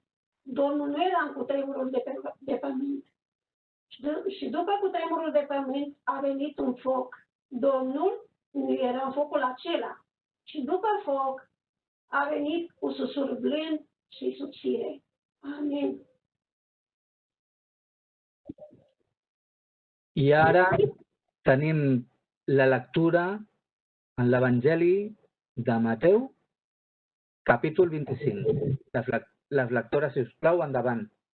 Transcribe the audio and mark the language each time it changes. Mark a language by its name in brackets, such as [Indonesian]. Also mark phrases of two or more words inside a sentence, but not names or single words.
[Romanian] Domnul nu era în cutremurul de pământ. Și după cutremurul de pământ a venit un foc. Domnul nu era în focul acela. Și după foc a venit un susur blând și subțire. Amen. [Catalan] I ara tenim la lectura en l'Evangeli de Mateu, capítol 25. Les lectores, si us plau, endavant.